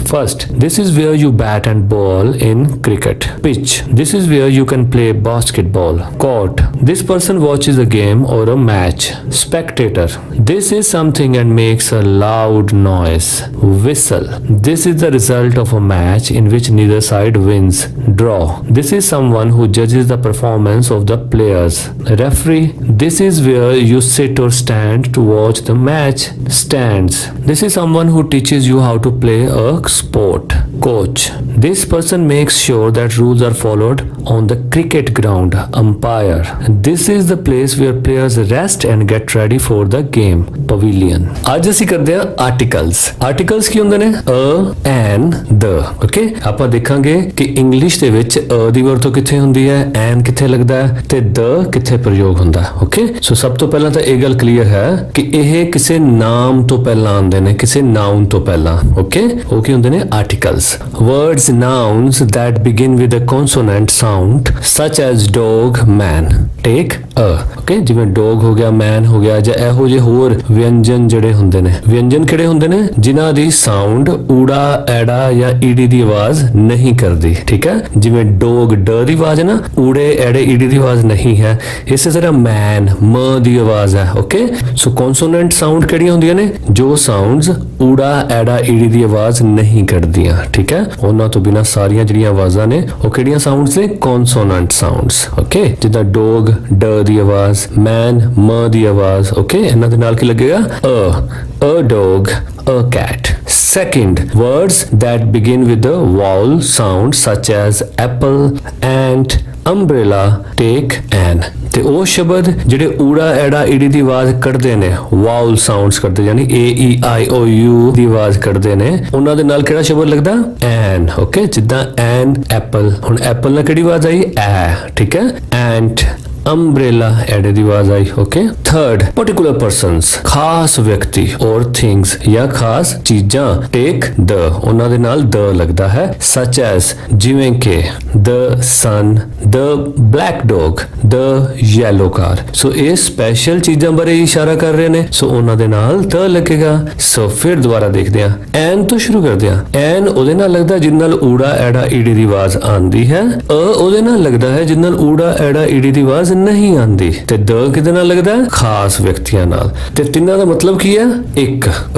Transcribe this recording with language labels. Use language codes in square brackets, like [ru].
[en] first, this is where you bat and ball in cricket। pitch, this is where you can play basketball। court, this person watches a game or a match। spectator, this is something and makes a loud noise। whistle, this is the result of a match in which neither side wins। draw, this is someone who judges the performance of the players। referee, this is where you sit or stand to watch the match। stands, this is someone who teaches you how to play a sport। coach, this person makes sure that rules are followed on the cricket ground। umpire, this is the place where players rest and get ready for the game। [pa] pavilion। ਅੱਜ ਅਸੀਂ ਕਰਦੇ ਹਾਂ articles ਕੀ ਹੁੰਦੇ ਨੇ? [en] a, an, the। [pa] Okay, ਆਪਾਂ ਦੇਖਾਂਗੇ ਕਿ English ਦੇ ਵਿੱਚ a ਦੀ ਵਰਤੋਂ ਕਿੱਥੇ ਹੁੰਦੀ ਹੈ, an ਕਿੱਥੇ ਲੱਗਦਾ ਹੈ ਤੇ the ਕਿੱਥੇ ਪ੍ਰਯੋਗ ਹੁੰਦਾ ਹੈ। ਓਕੇ, ਸੋ ਸਭ ਤੋਂ ਪਹਿਲਾਂ ਤਾਂ ਇਹ ਗੱਲ ਕਲੀਅਰ ਹੈ ਕਿ ਇਹ ਕਿਸੇ ਨਾਮ ਤੋਂ ਪਹਿਲਾਂ ਆਉਂਦੇ ਨੇ, ਕਿਸੇ ਨਾਉਨ ਤੋਂ ਪਹਿਲਾਂ। ਓਕੇ, ਉਹ ਕੀ ਹੁੰਦੇ ਨੇ? Articles. [en] words, nouns that begin with a consonant sound such as dog, man, take a। [pa] Okay ਜਿਵੇਂ ਡੌਗ ਹੋ ਗਿਆ, ਮੈਨ ਹੋ ਗਿਆ, ਜਾਂ ਇਹੋ ਜਿਹੇ ਹੋਰ ਵਿਅੰਜਨ ਜਿਹੜੇ ਹੁੰਦੇ ਨੇ। ਵਿਅੰਜਨ ਕਿਹੜੇ ਹੁੰਦੇ ਨੇ? ਜਿਨ੍ਹਾਂ ਦੀ ਸਾਊਂਡ ਊੜਾ ਐੜਾ ਜਾਂ ਈਡੀ ਦੀ ਆਵਾਜ਼ ਨਹੀਂ ਕਰਦੀ, ਠੀਕ ਹੈ। ਜਿਵੇਂ ਡੌਗ ਡ ਦੀ ਆਵਾਜ਼ ਹੈ ਨਾ, ਊੜੇ ਐੜੇ ਈਡੀ ਦੀ ਆਵਾਜ਼ ਨਹੀਂ ਹੈ। ਇਸੇ ਤਰ੍ਹਾਂ ਮੈਨ ਮ ਦੀ ਆਵਾਜ਼ ਹੈ। ਓਕੇ ਸੋ ਕੌਨਸੋਨੈਂਟ ਸਾਊਂਡ ਕਿਹੜੀਆਂ ਹੁੰਦੀਆਂ ਨੇ? ਜੋ ਸਾਊਂਡਸ ਊੜਾ ਐੜਾ ਈਡੀ ਦੀ ਆਵਾਜ਼ ਨਹੀਂ ਕੱਢਦੀਆਂ, ਠੀਕ ਹੈ। ਉਹਨਾਂ ਤੋਂ ਬਿਨਾ ਸਾਰੀਆਂ ਜਿਹੜੀਆਂ ਆਵਾਜ਼ਾਂ ਨੇ ਉਹ ਕਿਹੜੀਆਂ ਸਾਊਂਡਸ ਨੇ? ਕੌਨਸੋਨੈਂਟ ਸਾਊਂਡਸ। ਓਕੇ ਜਿੱਦਾਂ ਡੌਗ ਡ ਦੀ ਆਵਾਜ਼, ਮੈਨ ਮ ਦੀ ਆਵਾਜ਼। ਓਕੇ ਇਹਨਾਂ ਦੇ ਨਾਲ ਕੀ ਲੱਗੇਗਾ? [en] a dog, a cat. Second, words that begin with the vowel sound such as apple, ant, umbrella, take, an. [pa] ਤੇ ਉਹ ਸ਼ਬਦ ਜਿਹੜੇ ਊੜਾ ਐੜਾ ਈੜੀ ਦੀ ਆਵਾਜ਼ ਕੱਢਦੇ ਨੇ, ਵਾਉਲ ਸਾਊਂਡਸ ਕਰਦੇ, ਯਾਨੀ ਏ ਈ ਆਈ ਓ ਯੂ ਦੀ ਆਵਾਜ਼ ਕੱਢਦੇ ਨੇ, ਉਹਨਾਂ ਦੇ ਨਾਲ ਕਿਹੜਾ ਸ਼ਬਦ ਲੱਗਦਾ? ਐਨ। ਓਕੇ ਜਿੱਦਾਂ ਐਨ ਐਪਲ, ਹੁਣ ਐਪਲ ਨਾਲ ਕਿਹੜੀ ਆਵਾਜ਼ ਆਈ? ਐ, ਠੀਕ ਹੈ। ਐਂਟ umbrella ਐੜੇ ਦੀ ਆਵਾਜ਼ ਆਈ। ਓਕੇ ਥਰਡ, [en] particular persons [pa] ਖਾਸ ਵਿਅਕਤੀ ਔਰ things ਜਾਂ ਖਾਸ ਚੀਜ਼ਾਂ, ਟੇਕ ਦ, ਉਹਨਾਂ ਦੇ ਨਾਲ ਦ ਲੱਗਦਾ ਹੈ। [en] such as [pa] ਜਿਵੇਂ ਕਿ [en] the sun, the black dog, the yellow car। [pa] ਸੋ ਇਹ ਸਪੈਸ਼ਲ ਚੀਜ਼ਾਂ ਬਾਰੇ ਇਸ਼ਾਰਾ ਕਰ ਰਹੇ ਨੇ, ਸੋ ਉਹਨਾਂ ਦੇ ਨਾਲ ਦ ਲੱਗੇਗਾ। ਸੋ ਫਿਰ ਦੁਬਾਰਾ ਦੇਖਦੇ ਹਾਂ, ਐਨ ਤੋਂ ਸ਼ੁਰੂ ਕਰਦੇ ਹਾਂ। ਐਨ ਉਹਦੇ ਨਾਲ ਲੱਗਦਾ ਜਿਹਦੇ ਨਾਲ ਊੜਾ ਐੜਾ ਈੜੀ ਦੀ ਆਵਾਜ਼ ਆਂਦੀ ਹੈ। ਉਹਦੇ ਨਾਲ ਲੱਗਦਾ ਹੈ ਜਿਹਦੇ ਨਾਲ ਊੜਾ ਐੜਾ ਈੜੀ ਦੀ ਆਵਾਜ਼ ਨਹੀਂ ਆਂਦੀ। ਤੇ ਦ ਕਿਹਦੇ ਨਾਲ ਲੱਗਦਾ? ਖਾਸ ਵਿਅਕਤੀਆਂ ਨਾਲ। ਤੇ ਤਿੰਨਾਂ ਦਾ ਮਤਲਬ ਕੀ ਹੈ? ਇੱਕ।